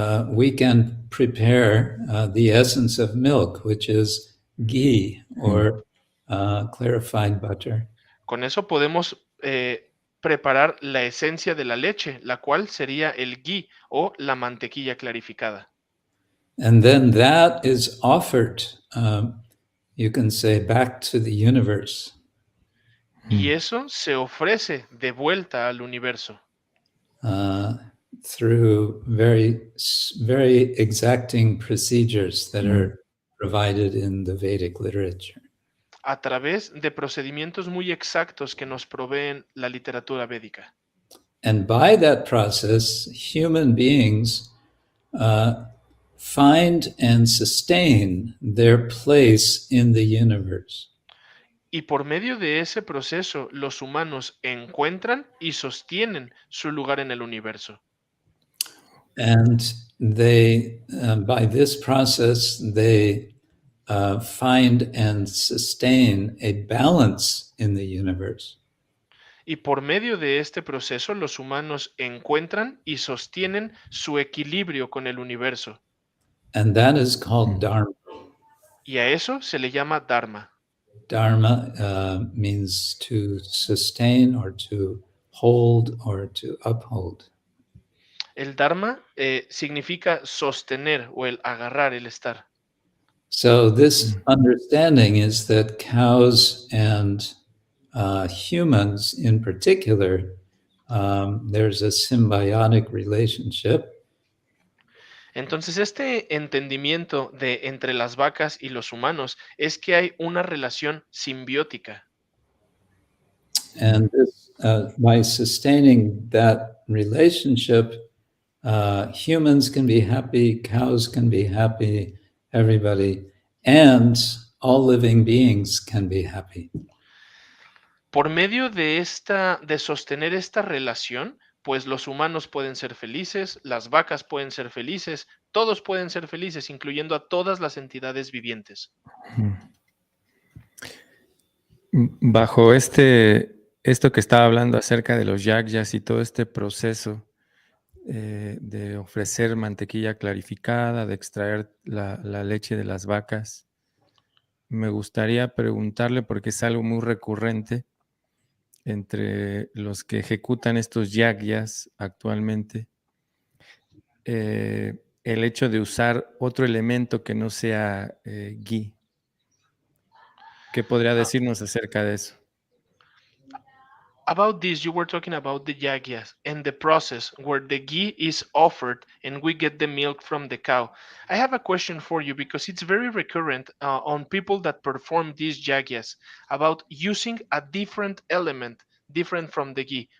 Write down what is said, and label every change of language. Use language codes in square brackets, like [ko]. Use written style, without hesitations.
[en] we can prepare the essence of milk, which is ghee or clarified butter. [es] con eso podemos preparar la esencia de la leche, la cual sería el ghee o la mantequilla clarificada. [en] And then that is offered, you can say, back to the universe. [es] Y eso se ofrece de vuelta al universo [en] Through very, very exacting procedures that are provided in the Vedic literature. [es] a través de procedimientos muy exactos que nos proveen la literatura védica. [en] And by that process, human beings find and sustain their place in the universe. [es] Y por medio de ese proceso, los humanos encuentran y sostienen su lugar en el universo. [en] And they, by this process, they find and sustain a balance in the universe. [es] Y por medio de este proceso, los humanos encuentran y sostienen su equilibrio con el universo. [en] And that is called dharma. [es] Y a eso se le llama dharma. [en] Dharma means to sustain or to hold or to uphold. [es] El dharma significa sostener o el agarrar, el estar. [en] So this understanding is that cows and humans in particular, there's a symbiotic relationship. [es] Entonces, este entendimiento de entre las vacas y los humanos es que hay una relación simbiótica. [en] And this, by sustaining that relationship, humans can be happy, cows can be happy, everybody, and all living beings can be happy. [es] Por medio de sostener esta relación, pues los humanos pueden ser felices, las vacas pueden ser felices, todos pueden ser felices, incluyendo a todas las entidades vivientes. Bajo esto que estaba hablando acerca de los yagyas y todo este proceso de ofrecer mantequilla clarificada, de extraer la leche de las vacas, me gustaría preguntarle, porque es algo muy recurrente entre los que ejecutan estos yagyas actualmente, el hecho de usar otro elemento que no sea ghee. ¿Qué podría decirnos acerca de eso? [en] About this, you were talking about the yagyas and the process where the ghee is offered and we get the milk from the cow. I have a question for you because it's very recurrent on people that perform these yagyas about using a different element, different from the ghee.